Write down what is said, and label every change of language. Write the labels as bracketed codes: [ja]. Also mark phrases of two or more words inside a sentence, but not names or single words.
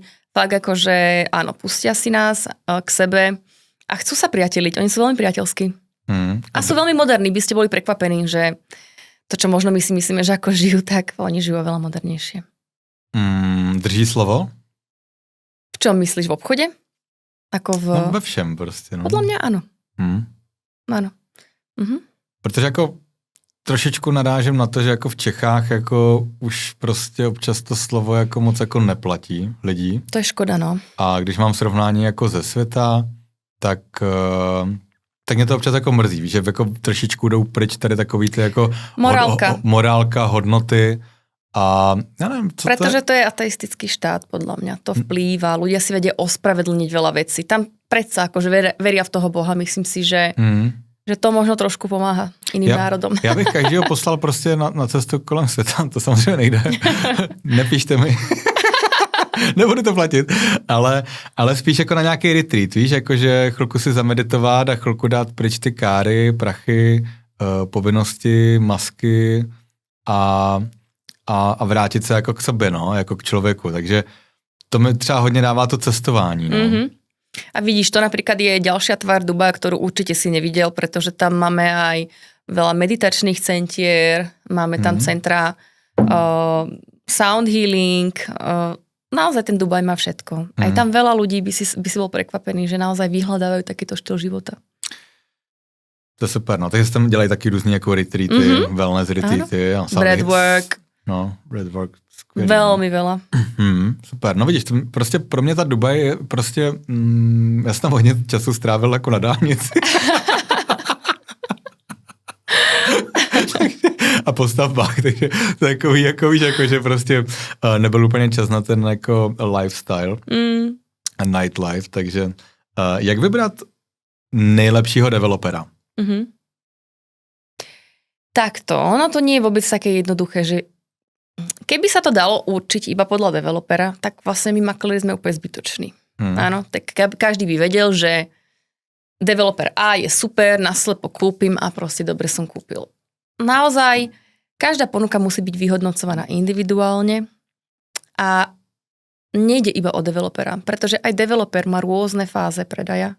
[sk] Fakt akože áno, pustia si nás k sebe a chcú sa priateliť. Oni sú veľmi priateľskí. A sú veľmi moderní. By ste boli prekvapení, že to, čo možno my si myslíme, že ako žijú, tak oni žijú veľa modernejšie. Drží slovo? V čom myslíš? V obchode? Ako v... [cs] No ve všem prostě. No. [sk] Podľa mňa áno. Áno. [cs] Protože jako trošičku narážím na to, že jako v Čechách jako už prostě občas to slovo jako moc jako neplatí lidí. To je škoda, no. A když mám srovnání jako ze světa, tak mě to občas jako mrzí, víš, že jako trošičku jdou pryč tady takový ty jako morálka, hodnoty a [sk] ja neviem, [cs] co [sk] pretože to je ateistický štát, podľa mňa. To vplýva, ľudia si vedia ospravedlniť veľa vecí. Tam predsa akože veria v toho Boha, myslím si, že to možno trošku pomáha iným národom. [cs] Já bych každého poslal prostě na cestu kolem světa, to samozřejmě nejde. Nepíšte mi. Nebudu to platit, ale spíš jako na nějaký retreat, víš, jakože chvilku si zameditovat a chvilku dát pryč ty káry, prachy, povinnosti, masky a vrátit se jako k sobě, no, jako k člověku. Takže to mi třeba hodně dává to cestování, no. A vidíš, [sk] to napríklad je ďalšia tvár Dubaja, ktorú určite si nevidel, pretože tam máme aj veľa meditačných centier, máme tam centra [en] sound healing, [sk] naozaj ten Dubaj má všetko. Aj tam veľa ľudí by si bol prekvapený, že naozaj vyhľadávajú takýto štýl života. [cs] To je super, no, takže se tam dělají taky různý jako retreaty, wellness retreaty. Breathwork. No, breathwork. Skvělý. [sk] Veľmi veľa. [cs] Super, no vidíš, to prostě pro mě ta Dubaj je prostě, já jsem tam hodně času strávil jako na dálnici. a po stavbách, takže to je takový, jako víš, jako, že prostě nebyl úplně čas na ten jako lifestyle a nightlife, takže jak vybrat nejlepšího developera? [sk] Takto, ono to nie je vôbec také jednoduché, že keby sa to dalo určiť iba podľa developera, tak vlastne my makléri sme úplne zbytoční. Áno, tak každý by vedel, že developer A je super, naslepo kúpim a proste dobre som kúpil. Naozaj, každá ponuka musí byť vyhodnocovaná individuálne a nejde iba o developera, pretože aj developer má rôzne fáze predaja.